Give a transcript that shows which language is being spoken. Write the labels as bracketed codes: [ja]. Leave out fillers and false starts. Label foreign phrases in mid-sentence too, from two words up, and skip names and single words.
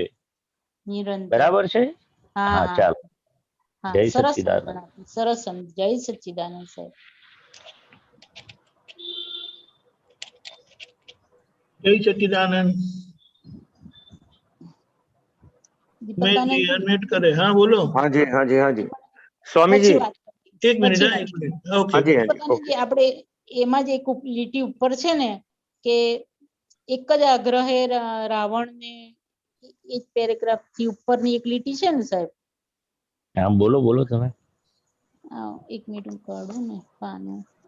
[gu] બરાબર છે? હા ચાલો. જય સચ્ચિદાનંદ. સરસ. જય સચ્ચિદાનંદ સાહેબ. જય સચ્ચિદાનંદ. [hi] अनम्यूट करे. हाँ बोलो. हाँ जी हाँ जी हाँ जी स्वामी जी एक मिनट. ओके. [gu] આપણે એમાં જ એક લીટી ઉપર છે ને કે એક જ આગ્રહે રાવણને, એક પેરેગ્રાફ થી ઉપરની એક લીટી છે ને સાહેબ. હા બોલો બોલો તમે. એક મિનિટ હું કાઢું ને પાનું.